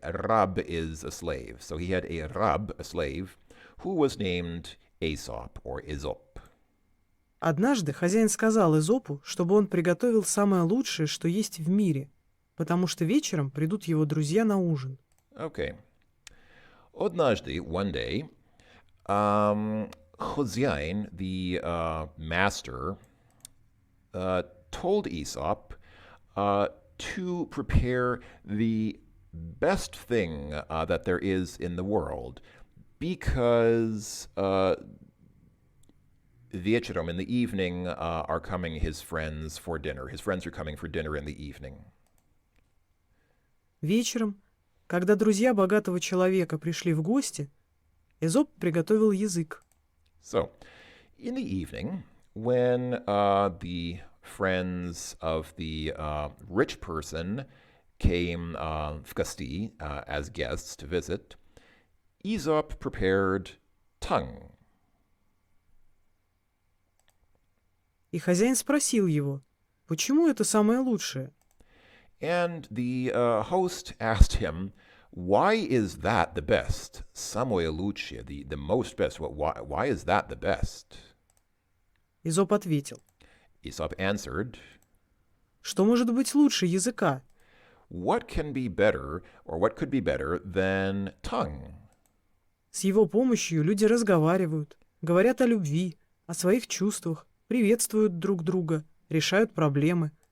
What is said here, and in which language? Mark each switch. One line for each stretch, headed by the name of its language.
English: A rab is a slave. So he had a rab, a slave, who was named Aesop or Aesop.
Russian: Однажды хозяин сказал Эзопу, чтобы он приготовил самое лучшее, что есть в мире, потому что вечером придут его друзья на ужин.
English: Okay. Однажды, one day, хозяин, the master, told Aesop to prepare the best thing that there is in the world, because вечером, in the evening, are coming his friends for dinner. His friends are coming for dinner in the evening.
Russian: Вечером, когда друзья богатого человека пришли в гости, Эзоп приготовил язык.
English: So, in the evening, when the friends of the rich person came
Russian: в гости
English: as guests to visit, Aesop prepared tongue.
Russian: И хозяин спросил его, почему это самое лучшее?
English: And the host asked him, why is that the best?
Russian: Самое лучшее,
English: the most best. Why is that the best?
Russian: Изоп ответил,
English: Aesop answered,
Russian: что может быть лучше языка?
English: what can be better, or what could be better than tongue?
Russian: С его помощью люди разговаривают, говорят о любви, о своих чувствах, приветствуют друг друга, решают проблемы.